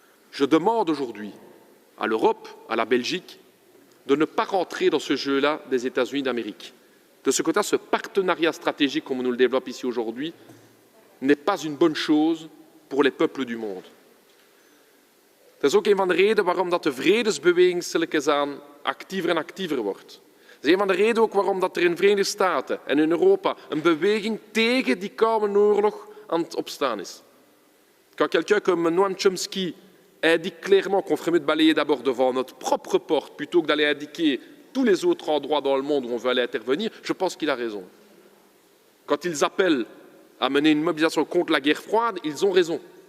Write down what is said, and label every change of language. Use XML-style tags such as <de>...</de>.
<fr>Je demande aujourd'hui à l'Europe, à la Belgique, de ne pas rentrer dans ce jeu-là des États-Unis d'Amérique. De ce côté, ce partenariat stratégique, comme on nous le développe ici aujourd'hui, n'est pas une bonne chose pour les peuples du monde.</fr> <nl>Dat is ook een van de redenen waarom dat de vredesbeweging stilletjes aan actiever en actiever wordt. Dat is een van de redenen ook waarom dat er in de Verenigde Staten en in Europa een beweging tegen die koude oorlog aan het opstaan is.</nl> <fr>Quand quelqu'un comme Noam Chomsky indique clairement qu'on ferait mieux de balayer d'abord devant notre propre porte plutôt que d'aller indiquer tous les autres endroits dans le monde où on veut aller intervenir, je pense qu'il a raison. Quand ils appellent à mener une mobilisation contre la guerre froide, ils ont raison.</fr>